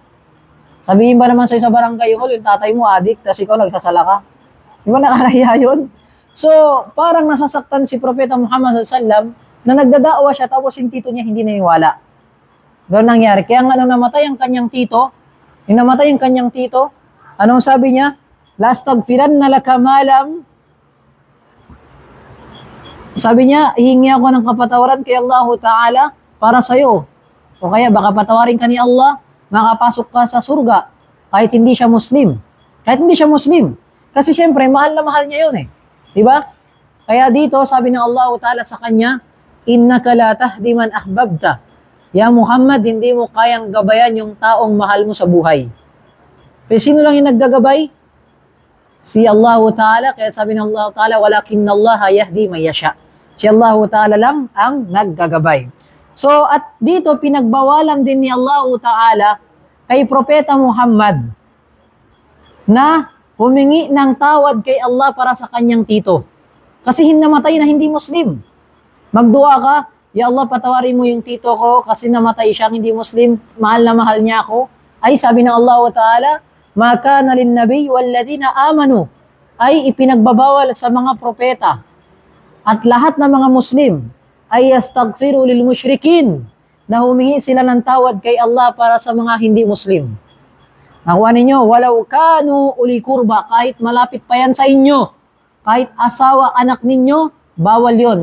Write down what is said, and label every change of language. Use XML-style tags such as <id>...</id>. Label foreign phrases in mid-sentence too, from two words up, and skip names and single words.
<tl>Sabihin ba naman sa'yo sa barangay hall, yung tatay mo adik, tapos ikaw nagsasala ka? Di ba nakakahiya yun? So, parang nasasaktan si Propeta Muhammad SAW na nagdadawa siya tapos yung tito niya hindi naniwala. Gano'n nangyari. Kaya nga nung namatay ang kanyang tito, anong sabi niya?</tl> <ar>لأستغفرن لك ما لم.</ar> <tl>Sabi niya, hihingi ako ng kapatawaran kay Allah Ta'ala para sa'yo. O kaya baka patawarin ka ni Allah, makapasok ka sa surga kahit hindi siya Muslim. Kahit hindi siya Muslim. Kasi syempre, mahal na mahal niya yun eh. Diba? Kaya dito, sabi ng Allah Ta'ala sa kanya,</tl> <ar>إنك لا تهدي من أحببت.</ar> <tl>Ya Muhammad, hindi mo kayang gabayan yung taong mahal mo sa buhay. Pero sino lang yung naggagabay? Si Allah Ta'ala. Kaya sabi ng Allah Ta'ala,</tl> <ar>ولكن الله يهدي من يشاء.</ar> <tl>Si Allah Ta'ala lang ang naggagabay. So, at dito, pinagbawalan din ni Allah Ta'ala kay Propeta Muhammad na humingi ng tawad kay Allah para sa kanyang tito. Kasi namatay na hindi Muslim. Magdua ka, ya Allah, patawarin mo yung tito ko kasi namatay siyang hindi Muslim, mahal na mahal niya ako. Ay, sabi ng Allah Ta'ala,</tl> <ar>ما كان للنبي والذين آمنوا,</ar> <tl>ay ipinagbabawal sa mga propeta at lahat ng mga Muslim ay</tl> <ar>يستغفروا للمشركين,</ar> <tl>na humingi sila ng tawad kay Allah para sa mga hindi Muslim. Nakuha ninyo,</tl> <ar>ولو كانوا أولي قربى,</ar> <tl>kahit malapit pa yan sa inyo, kahit asawa, anak ninyo, bawal yon.</tl>